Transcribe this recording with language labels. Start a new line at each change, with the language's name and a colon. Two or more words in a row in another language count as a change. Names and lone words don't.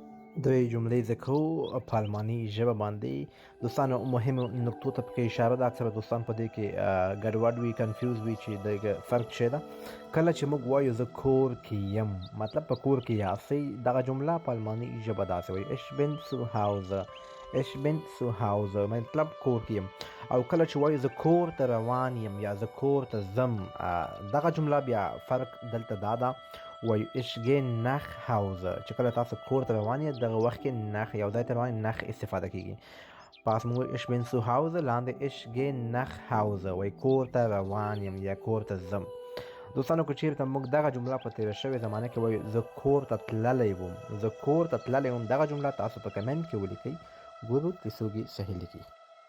Pashto: دوی جملې ذکر په الماني ژبه باندې دوستانو مهمو نقطو ته پکې اشاره ده. اکثره دوستان په دې کې ګډوډ وي، کنفیوز وي چې د فرق څه ده. کله چې موږ وایو زه کور کې یم، مطلب په کور کې یاستئ. دغه جمله په الماني ژبه داسې وایي
German: ich bin zu Hause. ich bin zu Hause
Pashto: مطلب کور کې یم. او کله چې وایو زه کور ته روان یم یا زه کور ته ځم، دغه جمله بیا فرق دلته دا ده، وایو
German: ich gehe nach Hause.
Pashto: چې کله تاسو کور ته روان یې دغه وخت کې nach یو ځای ته روان یې nach استفاده کیږي. پاس موږ
German: ich bin zu Hause،
Pashto: لاندې
German: ich gehe nach Hause
Pashto: وایي کور ته روان یم یا کور ته ځم. دوستانو که چیرته موږ دغه جمله په تیره شوې زمانه کې وایو زه کور ته تللی وم، زه کور ته تللی وم، دغه جمله تاسو په کمنټ کې ولیکئ، ګورو چې څوک یې صحیح لیکي.